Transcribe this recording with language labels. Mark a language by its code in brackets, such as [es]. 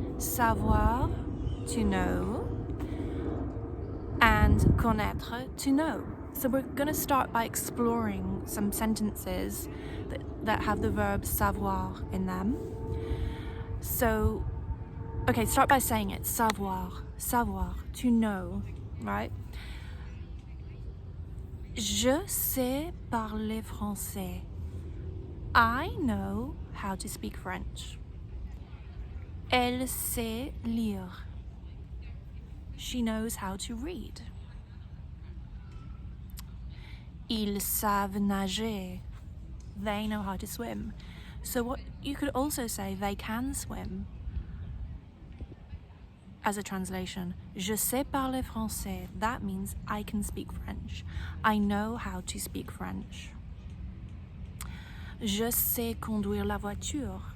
[en] Savoir, to know, and connaître, to know. So we're going to start by exploring some sentences that have the verb savoir in them. So, okay, start by saying it. Savoir, savoir, to know, right? [fr] Je sais parler français. [en] I know how to speak French. [fr] Elle sait lire. [en] She knows how to read. [fr] Ils savent nager. [en] They know how to swim. So what you could also say, they can swim. As a translation, [fr] je sais parler français. [en] That means I can speak French. I know how to speak French. [fr] Je sais conduire la voiture.